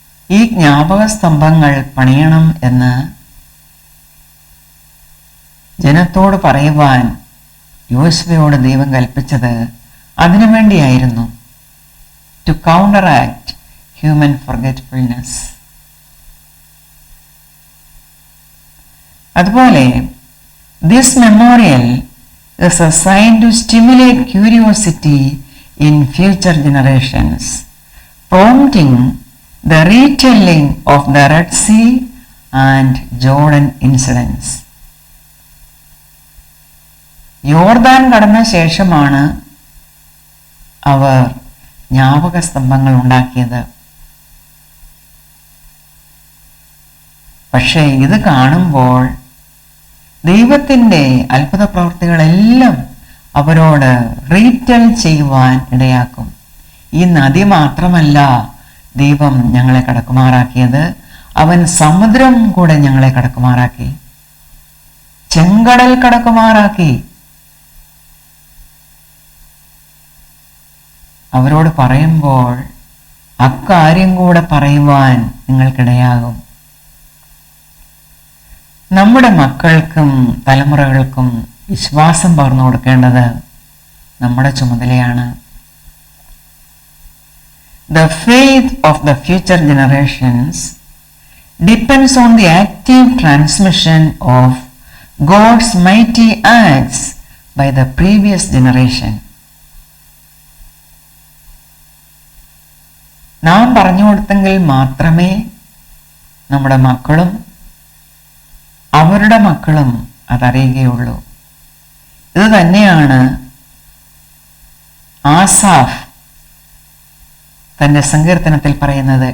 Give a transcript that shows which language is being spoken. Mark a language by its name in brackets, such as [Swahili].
[Malayalam] ഈ ജ്ഞാപക സ്തംഭങ്ങൾ പണിയണം എന്ന് ജനത്തോട് പറയുവാൻ യോശുവയോട് ദൈവം കൽപ്പിച്ചത് അതിനു വേണ്ടിയായിരുന്നു. [English] To counteract human forgetfulness. [Malayalam] അതുപോലെ [English] This memorial is a sign to stimulate curiosity in future generations, prompting the retelling of the Red Sea and Jordan incidents. [Malayalam] യോർദാൻ കടന്ന ശേഷമാണ് അവർ ജ്ഞാപക സ്തംഭങ്ങൾ ഉണ്ടാക്കിയത്. പക്ഷേ ഇത് കാണുമ്പോൾ ദൈവത്തിൻ്റെ അത്ഭുത പ്രവൃത്തികളെല്ലാം അവരോട് റീറ്റെൽ ചെയ്യുവാൻ ഇടയാക്കും. ഈ നദി മാത്രമല്ല ദൈവം ഞങ്ങളെ കടക്കുമാറാക്കിയത്, അവൻ സമുദ്രം കൂടെ ഞങ്ങളെ കടക്കുമാറാക്കി, ചെങ്കടൽ കടക്കുമാറാക്കി. അവരോട് പറയുമ്പോൾ അക്കാര്യം കൂടെ പറയുവാൻ നിങ്ങൾക്കിടയാകും. നമ്മുടെ മക്കൾക്കും തലമുറകൾക്കും വിശ്വാസം പകർന്നു കൊടുക്കേണ്ടത് നമ്മുടെ ചുമതലയാണ്. [English] The faith of the future generations depends on the active transmission of God's mighty acts by the previous generation. [Malayalam] നാം പറഞ്ഞു കൊടുത്തെങ്കിൽ മാത്രമേ നമ്മുടെ മക്കളും അവരുടെ മക്കളും അതറിയുകയുള്ളൂ. ഇത് തന്നെയാണ് ആസാഫ് തൻ്റെ സങ്കീർത്തനത്തിൽ പറയുന്നത്.